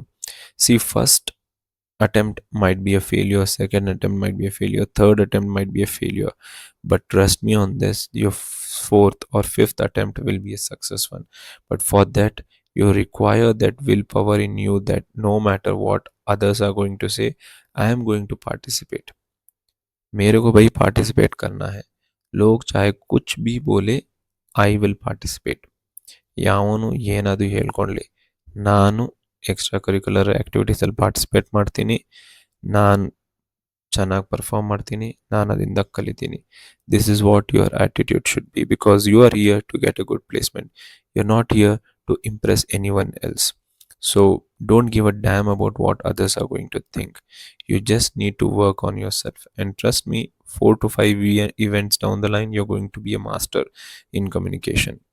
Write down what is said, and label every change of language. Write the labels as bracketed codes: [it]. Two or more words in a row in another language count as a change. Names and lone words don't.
[en] See, first attempt might be a failure, second attempt might be a failure, third attempt might be a failure, but trust me on this, your fourth or fifth attempt will be a success one. But for that, you require that willpower in you, that no matter what others are going to say, I am going to participate. [hi] मेरे को भाई पार्टिसिपेट करना है. लोग चाहे कुछ भी बोले, [en] I will participate. [kn] ಯಾವನು ಏನಾದರೂ ಹೇಳ್ಕೊಳ್ಳಿ, ನಾನು [en] extra curricular activitiesಲ್ಲಿ [kn] ಪಾರ್ಟಿಸಿಪೇಟ್ ಮಾಡ್ತೀನಿ. ನಾನು ಚೆನ್ನಾಗಿ ಪರ್ಫಾರ್ಮ್ ಮಾಡ್ತೀನಿ, ನಾನು ಅದರಿಂದ ಕಲಿತೀನಿ. [en] this is what your attitude should be, because you are here to get a good placement. you are not here to impress anyone else. So don't give a damn about what others are going to think. You just need to work on yourself, and trust me, 4 to 5 events down the line, you're going to be a master in communication.